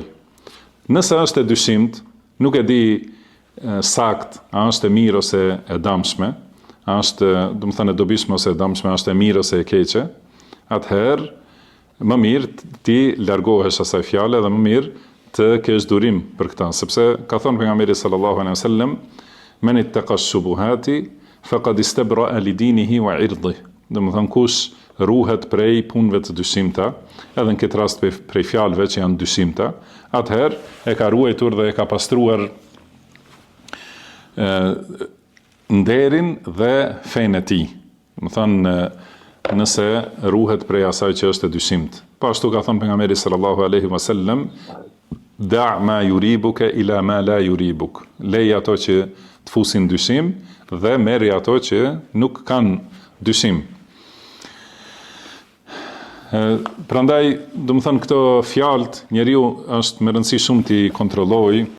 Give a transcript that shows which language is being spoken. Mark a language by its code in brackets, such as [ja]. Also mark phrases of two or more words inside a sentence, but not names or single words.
[sq] Nëse është e dyshimt, nuk e di sakt, a është e mirë ose e dëmshme, a është, do të thonë e dobishme ose e dëmshme, a është e mirë ose e keqe, atëherë më mirë ti largohesh asaj fjale dhe më mirë të kesh durim për këtë, sepse ka thënë pejgamberi [ar] صلى الله عليه وسلم, من اتقى الشبهات فقد استبرأ لدينه وعرضه. [sq] Do të thonë kush ruhet prej punëve të dyshimta, edhe në këtë rast prej fjalëve që janë dyshimta, atëherë e ka ruajtur dhe e ka pastruar nderin dhe fenë e tij. Do të thonë nëse ruhet prej asaj që është e dyshimt. Po ashtu ka thënë pejgamberi [ar] صلى الله عليه وسلم, دع ما يريبك إلى ما لا يريبك. [sq] Lej ato që të fusin dyshim dhe merri ato që nuk kanë dyshim. Prandaj, do të thënë këto fjalët, njeriu është me rëndësi shumë t'i kontrollojë